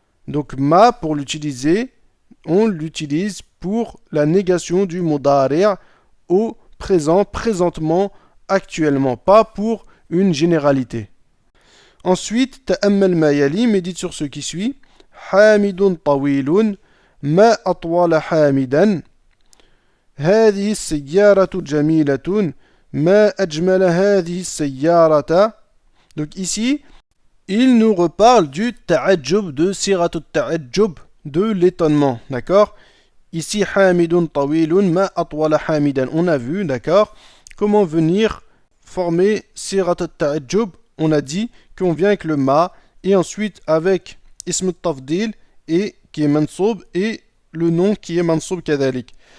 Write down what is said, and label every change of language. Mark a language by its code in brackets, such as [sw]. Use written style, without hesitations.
[fr] Donc ma, pour l'utiliser, on l'utilise pour la négation du mudari' au présent, présentement, actuellement, pas pour une généralité. Ensuite, [ar] ta'ammal ma yali, [fr] médite sur ce qui suit. [ar] Hamidun tawilun. ما أطول حامدا هذه السيارة جميلة ما أجمل هذه السيارة. [fr] Donc ici, il nous reparle du ta'ajjub, de sirat al-ta'ajjub, de l'étonnement, d'accord? Ici, [ar] hamidun tawilun ma atwala hamidan. [fr] On a vu, d'accord, comment venir former sirat al-ta'ajjub. On a dit qu'on vient avec le ma et ensuite avec ism al-tafdil et qui est mansoub et le nom qui est mansoub kadhalik.